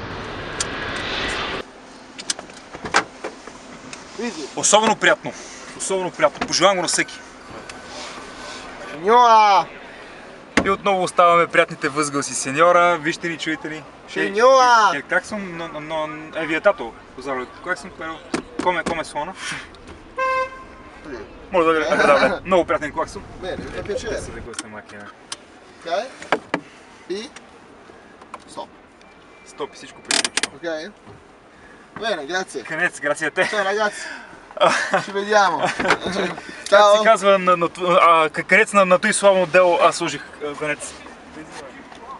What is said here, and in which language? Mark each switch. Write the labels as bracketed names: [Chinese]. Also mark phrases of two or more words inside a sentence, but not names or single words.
[Bulgarian] Особено приятно. Особено приятно. Пожелавам го на всеки. [Italian] Signora! [Bulgarian] И отново оставаме приятните възгласи сеньора. Вижте ни, чуете ни. [Italian] Signora! [Bulgarian] Как съм? [Italian] È vietato usarlo. [Bulgarian] Как съм? [Italian] Come suona? Molto agradabile. [Bulgarian] Много приятен клаксон. [Italian] Bene, mi fa piacere. Di questa macchina. Ok? E stop. [Bulgarian] Стоп и всичко приключва. [Italian] Ok? Bene, grazie. Конец, grazie a te. Ciao ragazzi. Ci vediamo. [Bulgarian] Как се [Italian] Ciao. [Bulgarian] казва, конец на той славно дело, аз служих конец.